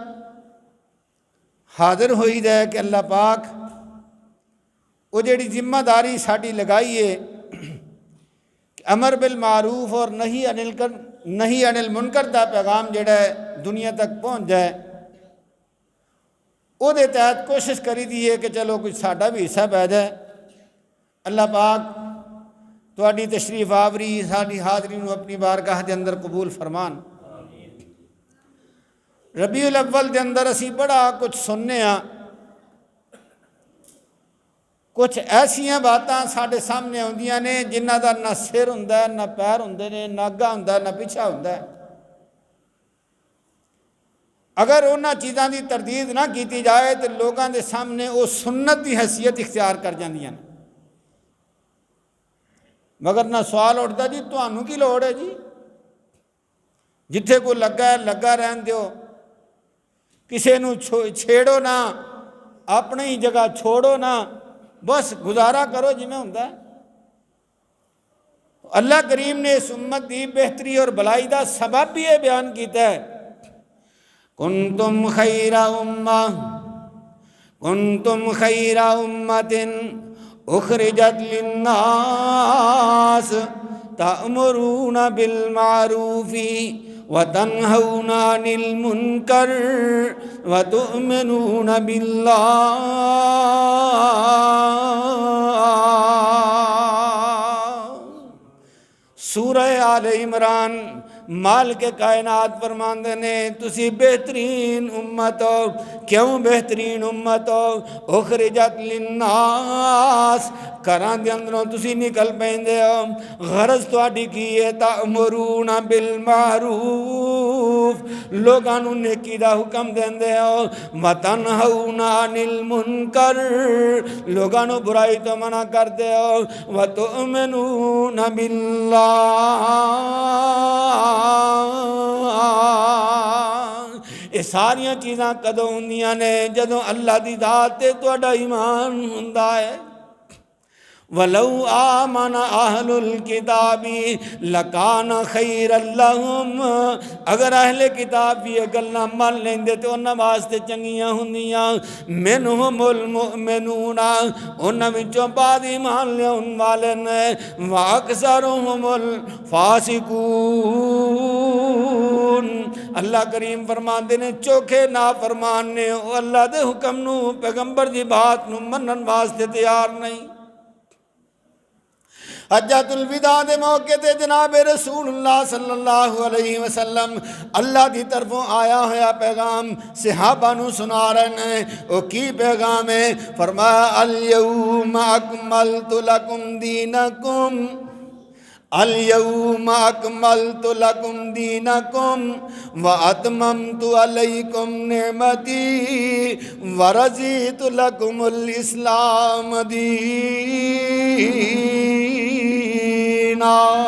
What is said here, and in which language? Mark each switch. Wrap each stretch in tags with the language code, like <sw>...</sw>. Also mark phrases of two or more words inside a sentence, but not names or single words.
<pa>حاضر ہوئی دے کہ اللہ پاک وہ جڑی ذمہ داری ساڈی لگائی ہے کہ</pa> <ar>امر بالمعروف</ar> <pa>اور</pa> <ar>نہی عن المنکر</ar> <pa>دا پیغام جڑا ہے دنیا تک پہنچ جائے، وہ دے تحت کوشش کری دی ہے کہ چلو کچھ ساڈا بھی حصہ پہ جائے۔ اللہ پاک تواڈی تشریف آوری ساری حاضری نو اپنی بارگاہ دے اندر قبول فرمان۔ ربیع الاول دے اندر اسی بڑا کچھ سننے ہاں، کچھ ایسیاں باتاں ساڈے سامنے آندیاں نے جنہاں دا نہ سر ہوندا ہے، نہ پیر ہوندے نے، نہ اگا ہوندا ہے، نہ پیچھا ہوندا ہے۔ اگر انہاں چیزاں دی تردید نہ کیتی جائے تو لوگاں دے سامنے وہ سنت دی حیثیت اختیار کر جاندیاں نے۔ مگر نہ سوال اٹھتا جی تانوں کی لوڑ ہے جی، جتھے کوئی لگا ہے لگا رہن دیو، کسے نو چھیڑو نہ، اپنی ہی جگہ چھوڑو نہ، بس گزارا کرو جی میں ہوندا ہے۔ اللہ کریم نے اس امت دی بہتری اور بلائی دا سبب بھی یہ بیان کیتا ہے،</pa> <ar>کنتم خیر امہ امت اخرجت للناس تأمرون بالمعروف وتنہون عن المنکر وتؤمنون باللہ۔</ar> <pa>سورہ آل عمران مالک کائنات فرماندے نے تسی بہترین امت ہو۔ کیوں بہترین امت ہو؟</pa> <ar>اخرجت للناس،</ar> <pa>گھراں دے اندروں تسی نکل پیندے ہو، غرض تہاڈی کی ہے؟</pa> <ar>تأمرون بالمعروف،</ar> <pa>لوگاں نوں نیکی دا حکم دیندے ہو،</pa> <ar>وتنہون عن المنکر،</ar> <pa>لوگاں نوں برائی تو منع کردے ہو،</pa> <ar>وتؤمنون باللہ،</ar> <pa>یہ ساریاں چیزاں کدوں ہوندیاں نے؟ جدوں اللہ دی ذات تے تہاڈا ایمان ہوندا ہے۔</pa> <ar>وَلَوْ آمَنَ أَهْلُ الْكِتَابِ لَكَانَ خَيْرًا لَهُمْ،</ar> <pa>اگر اہل کتاب بھی یہ گلاں مان لیندے تو انہاں واسطے چنگیاں ہوندیاں۔</pa> <ar>مِنْهُمُ الْمُؤْمِنُونَ،</ar> <pa>انہاں وچوں بعد ایمان لیاون والے نے،</pa> <ar>وَأَكْثَرُهُمُ الْفَاسِقُونَ،</ar> <pa>اللہ کریم فرماندے نے چوکھے نافرمان نے، وہ اللہ دے حکم نو، پیغمبر دی بات نو منن واسطے تیار نہیں۔ حجۃ الوداع دے موقع تے جناب رسول اللہ</pa> <ar>صلی اللہ علیہ وسلم</ar> <pa>اللہ دی طرفوں آیا ہوا پیغام صحابہ نو سنا رہے ہیں۔ وہ کی پیغام ہے؟</pa> <ar>فرمایا الیوم اکملت لکم دینکم، الیوم اکملت لکم دینکم واتممت علیکم نعمتی ورضیت لکم الاسلام دینا۔</ar>